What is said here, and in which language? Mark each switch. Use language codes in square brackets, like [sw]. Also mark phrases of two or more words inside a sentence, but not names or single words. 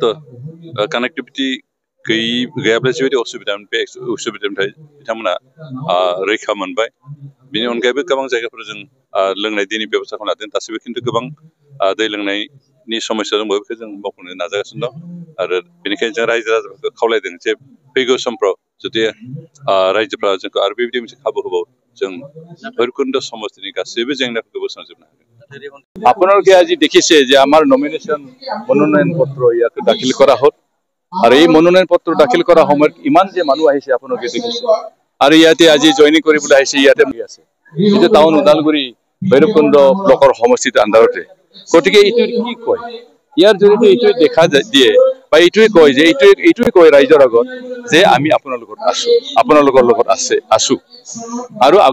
[brx] कानेक्टिभिटि गैयाब्ला जिबायदि असुबिदामोन बे असुबिदानिफ्राय बिथांमोना रैखा मोनबाय बेनि अनगायैबो गोबां जायगाफोराव जों लोंनाय दैनि बेबस्था खालामदों दासिमबो खिन्थु गोबां दै लोंनायनि समस्या दंबावो बेखौ जों मावफुंनो नाजागासिनो दं आरो बेनिखायनो जों रायजो राजाफोरखौ खावलायदों जे फैगौ समफ्राव जुदि रायजोफ्रा जोंखौ आरो बेबायदि मोनसे खाबु होबावो जों भैरबकुंड समष्टिनि गासैबो जेंनाफोरखौ बोस्रांजोबनो हागोन [as] আপোনালোকে আজি দেখিছে যে আমাৰ নমিনেশ্যন মনোনয়ন পত্ৰ ইয়াতে দাখিল কৰা হ'ল আৰু এই মনোনয়ন পত্ৰ দাখিল কৰাৰ সময়ত ইমান যে মানুহ আহিছে আপোনালোকে দেখিছে আৰু ইয়াতে আজি জইনিং কৰিবলৈ আহিছে ইয়াতে আছে এইটো টাউন ওদালগুৰি ভৈৰৱকুণ্ড ব্লকৰ সমষ্টিত আন্দাৰতে গতিকে এইটো কি কয় ইয়াৰ জৰিয়তে এইটোৱে দেখা দিয়ে বা এইটোৱে কয় যে এইটোৱে কয় ৰাইজৰ আগত যে আমি আপোনালোকৰ আপোনালোকৰ লগত আছো আৰু